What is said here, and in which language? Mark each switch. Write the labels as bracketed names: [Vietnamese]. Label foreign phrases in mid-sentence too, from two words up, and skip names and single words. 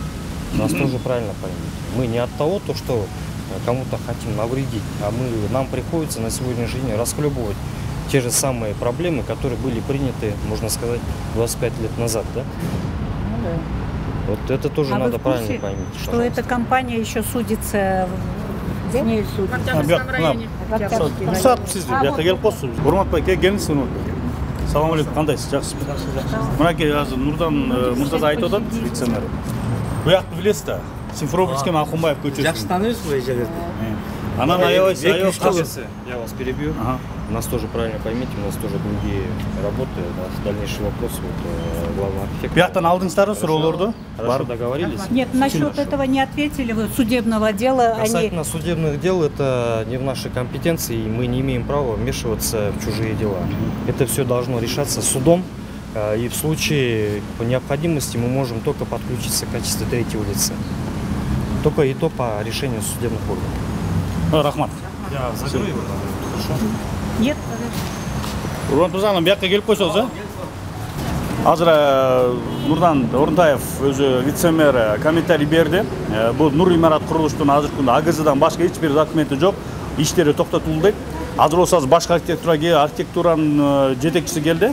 [Russian] Нас тоже правильно поймите. Мы не от того, что кому-то хотим навредить, а нам приходится на сегодняшний день расхлебывать те же самые проблемы, которые были приняты, можно сказать, 25 лет назад, да? Ну да. Вот это тоже надо правильно поймить. Что пожалуйста. эта компания еще судится в ней В Октябрьском районе. [Arabic] سلام عليكم, [Kyrgyz] кандайсыз, жақсысыз? Мынакей азыр Нурдан мырза айтып атат, вице-мэр. Буякты билесиз да, Симферопольский Акунбаев көчөсү. Жакшы тааныйбыз бул жерлерди. Анан аябай [Russian] Я вас перебью. У нас тоже правильно поймите, у нас тоже другие работы, дальнейший вопрос главного архитектора. [Kyrgyz] Бияктан алдыңыздар суроолорду? [Russian] Хорошо, договорились? Нет, насчет этого не ответили вы, судебного дела. Касательно судебных дел, это не в нашей компетенции, и мы не имеем права вмешиваться в чужие дела. Это все должно решаться судом, и в случае необходимости мы можем только подключиться в качестве третьего лица. Только и то по решению судебных органов. Рахмат. Я закрою его, хорошо? Нет. [Kyrgyz] Урмат мырза, биякка келип койсоңуз, а? Азыр Нурдан Орунтаев өзү вице-мэр комментарий берди. Бул Нур имарат курулуштун азыркы күндө АГЗдан башка эч бир документи жок. Иштери токтотулду дейт. Азыр болсо башка архитектуранын жетекчиси келди.